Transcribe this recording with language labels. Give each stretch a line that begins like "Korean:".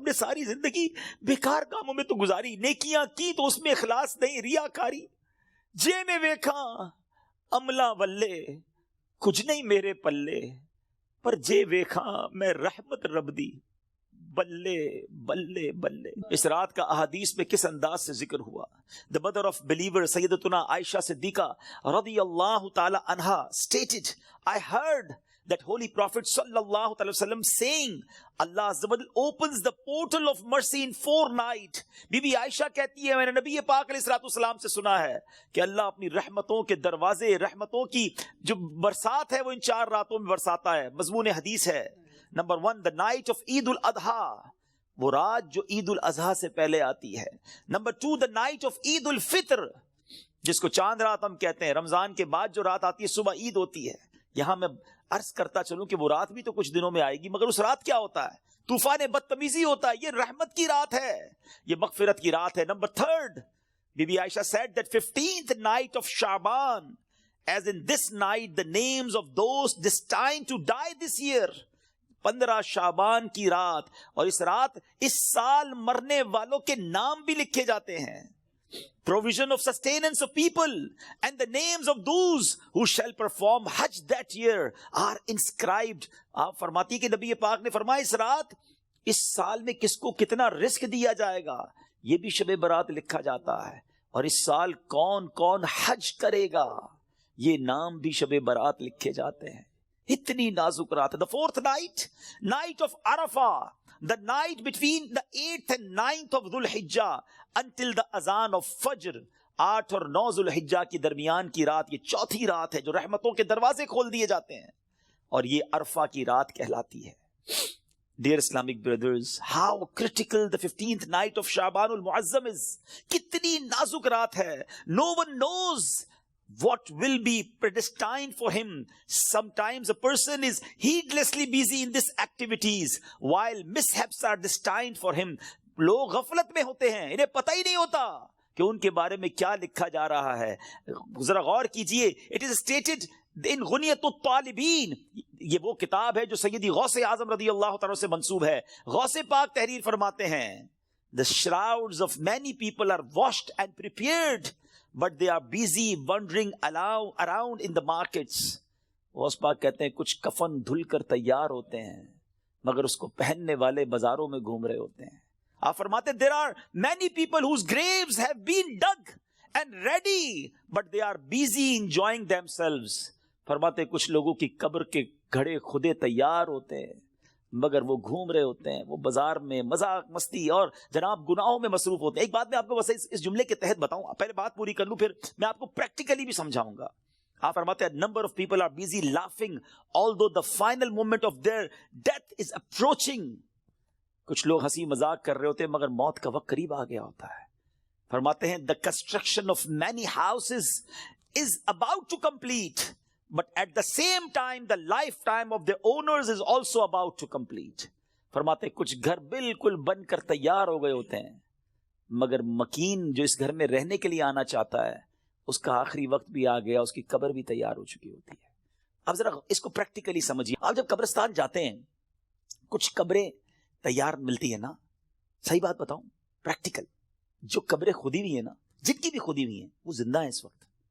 Urdu: ہم نے ساری زندگی بیکار کاموں میں تو گزاری, نیکیاں کی تو اس میں اخلاص نہیں, ریاکاری.
Punjabi: جے میں ویکھا عملہ ولے کچھ نہیں میرے پلے, پر جے ویکھا میں رحمت رب دی بلے بلے بلے.
Urdu: اس رات کا احادیث میں کس انداز سے ذکر ہوا.
English: The mother of believer سیدتنا عائشہ صدیقہ رضی اللہ تعالی عنہا stated, I heard that holy prophet sallallahu alaihi wasallam saying, Allah Azza wa Jal opens the portal of mercy in 4 nights.
Urdu: Be be عائشہ کہتی ہے میں نے نبی پاک علیہ الصلوۃ والسلام سے سنا ہے کہ اللہ اپنی رحمتوں کے دروازے, رحمتوں کی جو برسات ہے وہ ان 4 راتوں میں برساتا ہے. مضمون حدیث ہے نمبر 1,
English: the night of
Urdu: عید الاضحیٰ, وہ رات جو عید الاضحیٰ سے پہلے آتی ہے. نمبر 2,
English: the night of
Urdu: عید الفطر, جس کو چاند رات ہم کہتے ہیں. رمضان کے بعد جو رات آتی ہے صبح عید ہوتی ہے. یہاں میں عرض کرتا چلوں کہ وہ رات بھی تو کچھ دنوں میں آئے گی, مگر اس رات کیا ہوتا ہے؟ طوفان بدتمیزی ہوتا ہے. یہ رحمت کی رات ہے, یہ مغفرت کی رات ہے. Number 3,
English: بی بی Aisha said that 15th night of Shaban, as in this night the names of those destined to die this year.
Urdu: 15 شعبان کی رات, اور اس رات اس سال مرنے والوں کے نام بھی لکھے جاتے ہیں.
English: provision of sustenance of people, and the names of those who shall perform Hajj that year are inscribed.
Urdu: آپ فرماتی ہیں کہ نبی پاک نے فرمایا اس رات اس سال میں کس کو کتنا رزق دیا جائے گا یہ بھی شب برات لکھا جاتا ہے، اور اس سال کون کون حج کرے گا یہ نام بھی شب برات لکھے جاتے ہیں. اتنی نازک رات ہے.
English: The fourth night, night of Arafah, the night between the 8th and 9th of Dhul Hijjah until the azan of Fajr.
Urdu: 8 اور 9 ذو الحجہ کی درمیان کی رات یہ چوتھی رات ہے جو رحمتوں کے دروازے کھول دیے جاتے ہیں، اور یہ عرفہ کی رات کہلاتی ہے.
English: Dear Islamic brothers, how critical the 15th night of Sha'ban al-Mu'azzam is.
Urdu: کتنی نازک رات ہے.
English: No one knows what will be predestined for him. Sometimes a person is heedlessly busy in these activities while mishaps are destined for him.
Urdu: لوگ غفلت میں ہوتے ہیں، انہیں پتہ ہی نہیں ہوتا کہ ان کے بارے میں کیا لکھا جا رہا ہے. ذرا غور کیجئے.
English: It is stated in
Urdu: غنیۃ الطالبین، یہ وہ کتاب ہے جو سیدی غوث اعظم رضی اللہ تعالیٰ سے منسوب ہے. غوث پاک تحریر فرماتے ہیں
English: The shrouds of many people are washed and prepared, but they are busy wandering around in the markets.
Urdu: Ghaus Pak کہتے ہیں کچھ کفن دھل کر تیار ہوتے ہیں مگر اس کو پہننے والے بازاروں میں گھوم رہے ہوتے ہیں. آپ فرماتے
English: there are many people whose graves have been dug and ready, but they are busy enjoying themselves.
Urdu: فرماتے کچھ لوگوں کی قبر کے گھڑے خودے تیار ہوتے ہیں مگر وہ گھوم رہے ہوتے ہیں، وہ بازار میں مذاق مستی اور جناب گناہوں میں مصروف ہوتے ہیں. ایک بات میں آپ کو بس اس جملے کے تحت بتاؤں، پہلے بات پوری کر لوں پھر میں آپ کو پریکٹیکلی بھی سمجھاؤں گا. آپ فرماتے ہیں
English: number of people are busy laughing although the final moment of their death is approaching.
Urdu: کچھ لوگ ہنسی مذاق کر رہے ہوتے ہیں مگر موت کا وقت قریب آ گیا ہوتا ہے. فرماتے ہیں
English: the construction of many houses is about to complete, but at the same time the lifetime of the owners is also about to complete.
Urdu: فرماتے ہیں کچھ گھر بالکل بن کر تیار ہو گئے ہوتے ہیں مگر مکین جو اس گھر میں رہنے کے لیے آنا چاہتا ہے اس کا آخری وقت بھی آ گیا، اس کی قبر بھی تیار ہو چکی ہوتی ہے. اب ذرا اس کو پریکٹیکلی سمجھیے. آپ جب قبرستان جاتے ہیں کچھ قبریں تیار ملتی ہیں نا، صحیح بات بتاؤں پریکٹیکل، جو قبریں کھودی ہوئی ہیں نا، جن کی بھی کھودی ہوئی ہیں وہ زندہ ہیں اس وقت.